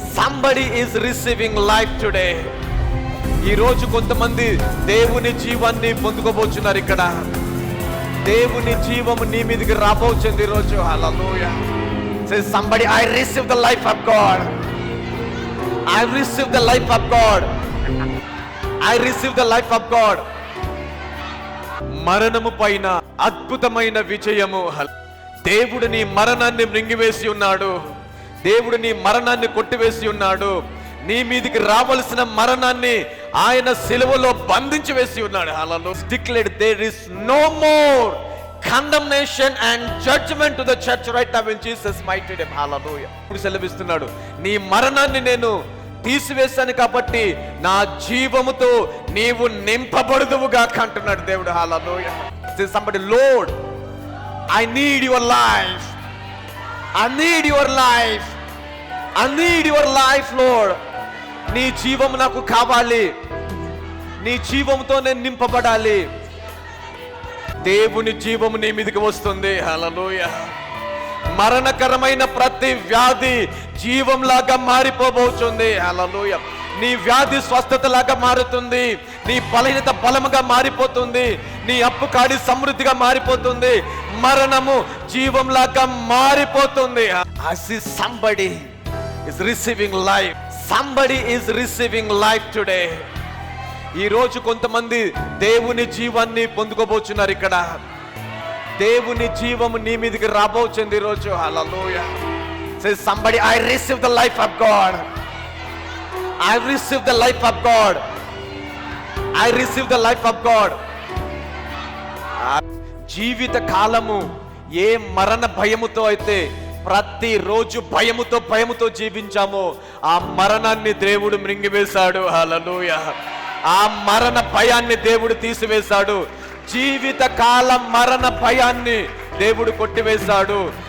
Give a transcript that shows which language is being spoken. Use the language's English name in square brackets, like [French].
[English] Somebody is receiving life today. [Telugu] ఈ రోజు కొంతమంది దేవుని జీవాన్ని పొందుకోబోతున్నారు. ఇక్కడ దేవుని జీవము నీ మీదకి రాబోతుంది ఈ రోజు. హల్లెలూయా. [English] Say somebody, I receive the life of God. I receive the life of God. I receive the life of God. [Telugu] మరణము పైన అద్భుతమైన విజయము. దేవుడు నీ మరణాన్ని మృంగివేసి ఉన్నాడు. దేవుడు నీ మరణాన్ని కొట్టివేసి ఉన్నాడు. నీ మీదికి రావలసిన మరణాన్ని ఆయన సిలువలో బంధించి వేసి ఉన్నాడు. హల్లెలూయా. [English] Declared there is no more condemnation and judgment to the church right now in Jesus mighty name. Hallelujah. [Telugu] ఇప్పుడు సెలవిస్తున్నాడు, నీ మరణాన్ని నేను తీసివేశాను కాబట్టి నా జీవముతో నీవు నింపబడుదువుగా అంటున్నాడు దేవుడు. హల్లెలూయా. [English] Say somebody, Lord, I need your life. I need your life. I need your life, Lord. [Telugu] నీ జీవము నాకు కావాలి. నీ జీవముతో నేను నింపబడాలి. దేవుని జీవము నీ మీదకి వస్తుంది. హల్లెలూయా. మరణకరమైన ప్రతి వ్యాధి జీవంలాగా మారిపోబోతుంది. హల్లెలూయా. నీ వ్యాధి స్వస్థతలాగా మారుతుంది. నీ బలహీనత బలముగా మారిపోతుంది. నీ అప్పు కాడి సమృద్ధిగా మారిపోతుంది. మరణము జీవంలాగా మారిపోతుంది. [English] I see somebody is receiving life. Somebody is receiving life today. [Telugu] ఈ రోజు కొంతమంది దేవుని జీవాన్ని పొందుకోబోతున్నారు. ఇక్కడ దేవుని జీవము నీ మీదకి రాబోతుంది ఈ రోజు. హల్లెలూయా. [English] Say somebody, I receive the life of God. I receive the life of God. I receive the life of God. [Telugu] జీవిత కాలము ఏ మరణ భయముతో అయితే ప్రతిరోజు భయముతో జీవించామో ఆ మరణాన్ని దేవుడు మృంగివేశాడు. హల్లెలూయా. ఆ మరణ భయాన్ని దేవుడు తీసివేశాడు. జీవిత కాల మరణ భయాన్ని దేవుడు కొట్టివేశాడు.